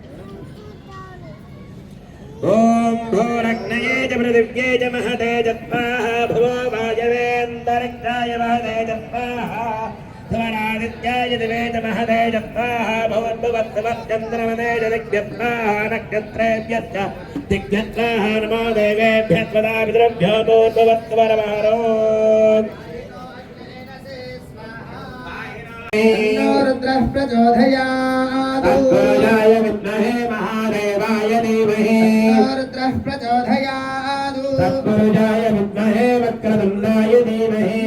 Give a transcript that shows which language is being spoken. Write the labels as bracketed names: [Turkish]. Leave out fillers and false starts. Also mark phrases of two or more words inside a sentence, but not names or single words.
[Sanskrit] ఓం భూరగ్నయే చ పృథివ్యే చ మహతే చ స్వాహా భువో వాయవేంతరిక్షాయ మహతే చ స్వాహా స్వరాదిత్యాయ దివే చ మహతే చ స్వాహా భువద్భువత్సవశ్చంద్రమతే చ దిగ్భ్యః స్వాహా నక్షత్రేభ్యః చ దిగ్భ్యః స్వాహా నమో దేవేభ్యః స్వదా పితృభ్యో భూర్భువత్సవరమహారో रुद्रः प्रचोदयात् तत्पुरुषाय विद्महे महादेवाय धीमहि रुद्रः प्रचोदयात् तत्पुरुषाय विद्महे वक्रतुण्डाय धीमहि